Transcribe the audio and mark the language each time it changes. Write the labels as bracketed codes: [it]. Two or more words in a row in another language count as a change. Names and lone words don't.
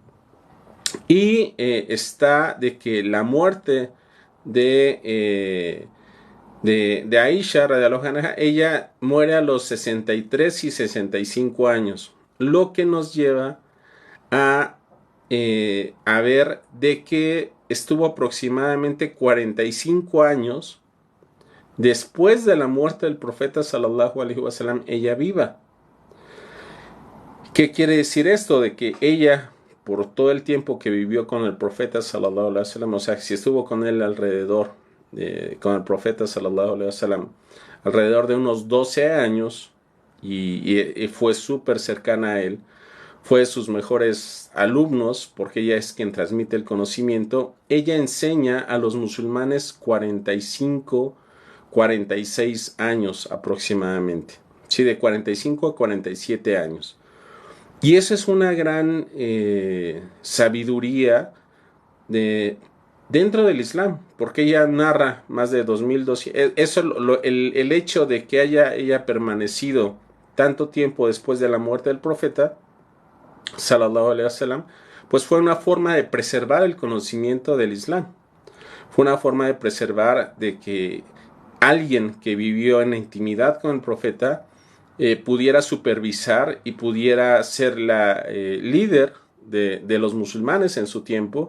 [es] Y está de que la muerte de Aisha [ar] رضي الله عنها, [es] ella muere a los 63 y 65 años, lo que nos lleva a ver de que estuvo aproximadamente 45 años después de la muerte del profeta [ar] صلى الله عليه وسلم, [es] ella viva. ¿Qué quiere decir esto? De que ella, por todo el tiempo que vivió con el profeta [ar] صلى الله عليه وسلم, [es] o sea, si estuvo con él alrededor, con el profeta [ar] صلى الله عليه وسلم, [es] alrededor de unos 12 años, y fue súper cercana a él, fue de sus mejores alumnos, porque ella es quien transmite el conocimiento. Ella enseña a los musulmanes 45, 46 años aproximadamente, sí, de 45 a 47 años. Y eso es una gran sabiduría dentro del Islam, porque ella narra más de 2200. El hecho de que haya ella permanecido tanto tiempo después de la muerte del profeta, [ar] صلى الله عليه وسلم, [es] pues fue una forma de preservar el conocimiento del Islam. Fue una forma de preservar de que alguien que vivió en la intimidad con el profeta pudiera supervisar y pudiera ser la líder de los musulmanes en su tiempo.